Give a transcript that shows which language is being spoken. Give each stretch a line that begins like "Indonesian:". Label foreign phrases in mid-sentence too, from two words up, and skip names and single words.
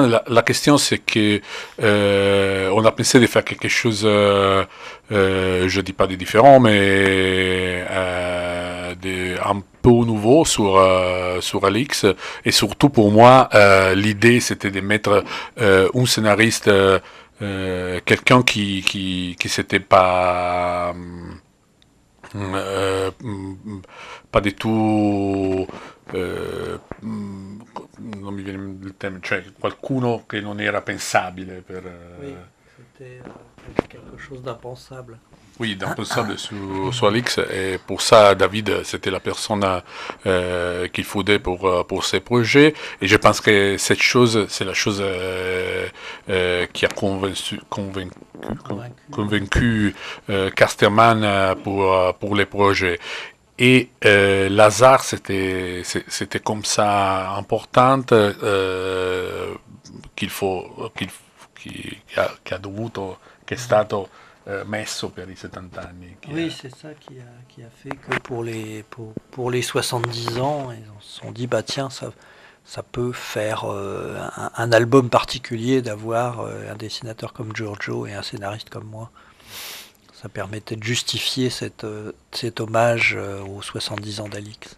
French: La question c'est que on a pensé de faire quelque chose je dis pas de différent mais un peu nouveau sur Alix et surtout pour moi l'idée c'était de mettre un scénariste quelqu'un qui s'était pas du tout
Italian: non mi viene il termine, cioè qualcuno che non era pensabile per
French: Oui, c'était quelque chose d'impensable. Oui, d'impensable sur Alix et pour ça David c'était la personne qu'il faudrait pour ces projets et je pense que cette chose c'est la chose qui a convaincu Casterman pour les projets. Et l'hasard c'était comme ça importante
Italian: che ha dovuto che è stato messo per i 70 anni.
French: Oui, c'est ça qui a fait que pour les 70 ans, ils se sont dit, bah tiens, ça peut faire un album particulier d'avoir un dessinateur comme Giorgio et un scénariste comme moi. Ça permettait de justifier cet hommage aux 70 ans d'Alix.